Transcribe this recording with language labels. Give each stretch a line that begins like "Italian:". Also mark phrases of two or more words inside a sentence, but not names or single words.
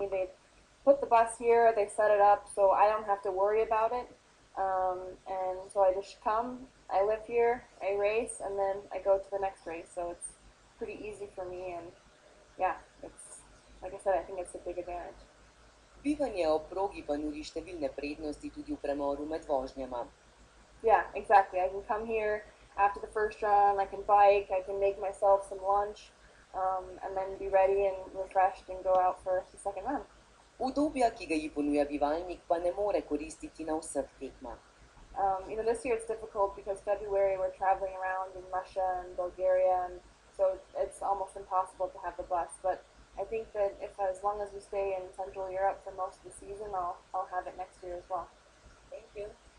English: They put the bus here, they set it up, so I don't have to worry about it. And so I just come, I live here, I race, and then I go to the next race. So it's pretty easy for me, and yeah, it's like I said, I think it's a big advantage.
Slovenian: Bivanje ob progi pa nudi številne prednosti tudi v premoru med vožnjama.
English: Yeah, exactly. I can come here after the first run, I can bike, I can make myself some lunch, and then be ready and refreshed and go out for the second run.
Slovenian: Udobja, ki ga ji ponuja bivalnik, pa ne more koristiti na vseh tekmah.
English: This year it's difficult because February we're traveling around in Russia and Bulgaria, and so it's almost impossible to have the bus. But I think that if as long as we stay in Central Europe for most of the season, I'll have it next year as well. Thank you.